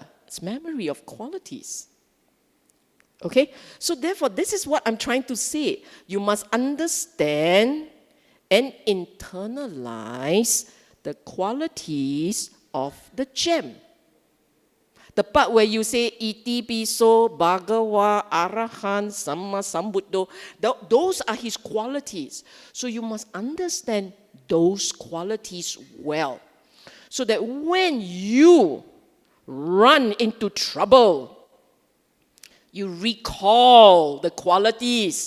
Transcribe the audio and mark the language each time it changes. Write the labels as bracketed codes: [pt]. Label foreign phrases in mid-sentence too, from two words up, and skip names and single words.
[en] It's memory of qualities. Okay? So therefore, this is what I'm trying to say. You must understand and internalize the qualities of the gem. The part where you say [pi] iti piso, bhagawa, arahan, samma sambuddho, [en] those are his qualities. So you must understand those qualities well. So that when you run into trouble, you recall the qualities.